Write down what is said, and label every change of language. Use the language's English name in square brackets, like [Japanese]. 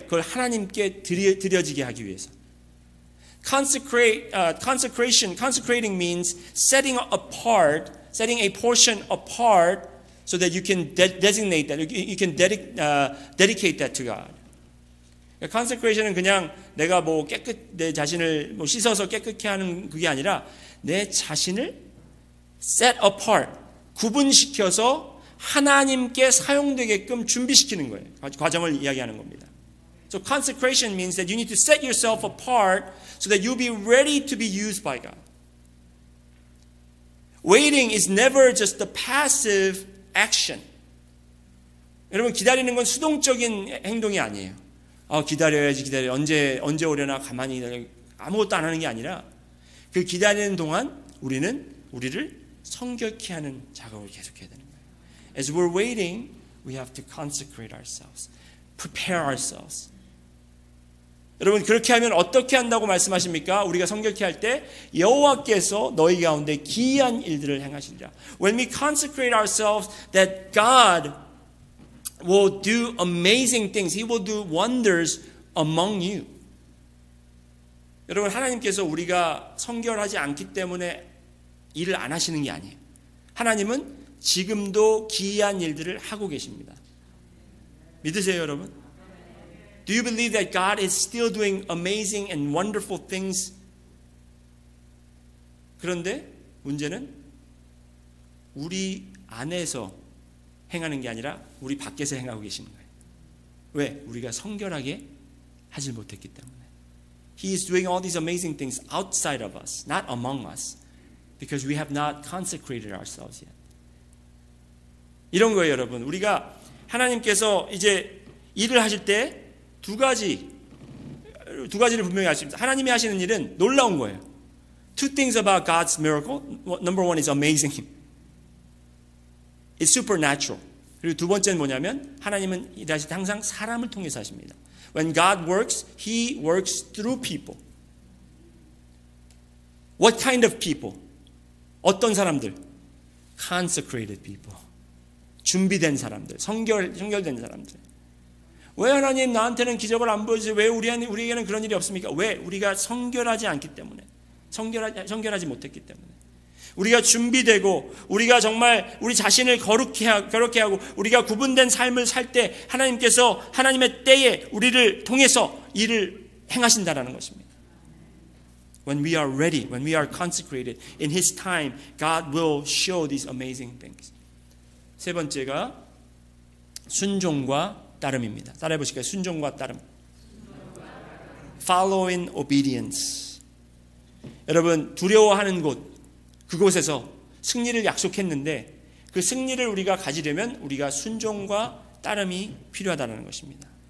[Korean] 그걸 하나님께 드려지게 하기 위해서. [English] Consecrating means setting a portion apart so that you can designate that, you can dedicate that to God. [Korean] Consecration은 그냥 내가 내 자신을 씻어서 깨끗게 하는 그게 아니라 내 자신을 [English] set apart, [Korean] 구분시켜서 하나님께 사용되게끔 준비시키는 거예요. 과정을 이야기하는 겁니다. [English] So consecration means that you need to set yourself apart so that you'll be ready to be used by God. Waiting is never just a passive action. [Korean] 여러분 기다리는 건 수동적인 행동이 아니에요. 기다려야지 언제 오려나 가만히 기다려 아무것도 안 하는 게 아니라 그 기다리는 동안 우리를 성결케 하는 작업을 계속해야 되는 거예요. [English] As we're waiting, we have to consecrate ourselves, prepare ourselves. [Korean] 여러분 그렇게 하면 어떻게 한다고 말씀하십니까? 우리가 성결케 할 때 여호와께서 너희 가운데 기이한 일들을 행하시리라. [English] When we consecrate ourselves, that God will do amazing things. He will do wonders among you. [Korean] 여러분 하나님께서 우리가 성결하지 않기 때문에 일을 안 하시는 게 아니에요. 하나님은 지금도 기이한 일들을 하고 계십니다. 믿으세요, 여러분? [English] Do you believe that God is still doing amazing and wonderful things? [Korean] 그런데 문제는 우리 안에서 행하는 게 아니라 우리 밖에서 행하고 계시는 거예요. 왜? 우리가 성결하게 하지 못했기 때문에. [English] He is doing all these amazing things outside of us, not among us, because we have not consecrated ourselves yet. [Korean] 이런 거예요, 여러분. 우리가 하나님께서 이제 일을 하실 때 두 가지를 분명히 아십니다. 하나님이 하시는 일은 놀라운 거예요. [English] Two things about God's miracle. Number one is amazing. It's supernatural. [Korean] 그리고 두 번째는 뭐냐면 하나님은 일하실 때 항상 사람을 통해서 하십니다. [English] When God works, He works through people. What kind of people? [Korean] 어떤 사람들? [English] Consecrated people. [Korean] 준비된 사람들, 성결된 사람들. 왜 하나님 나한테는 기적을 안 보여주세요? 왜 우리에게는 그런 일이 없습니까? 왜? 우리가 성결하지 않기 때문에. 성결하지 못했기 때문에. 우리가 준비되고 우리가 정말 우리 자신을 거룩게 하고 우리가 구분된 삶을 살 때 하나님께서 하나님의 때에 우리를 통해서 일을 행하신다라는 것입니다. [English] When we are ready, when we are consecrated in His time, God will show these amazing things. [Korean] 세 번째가 순종과 따름입니다. 따라해 보실까요? 순종과 따름. [English] Follow in obedience. [Korean] 여러분, 두려워하는 곳, 그곳에서 승리를 약속했는데 그 승리를 우리가 가지려면 우리가 순종과 따름이 필요하다는 것입니다.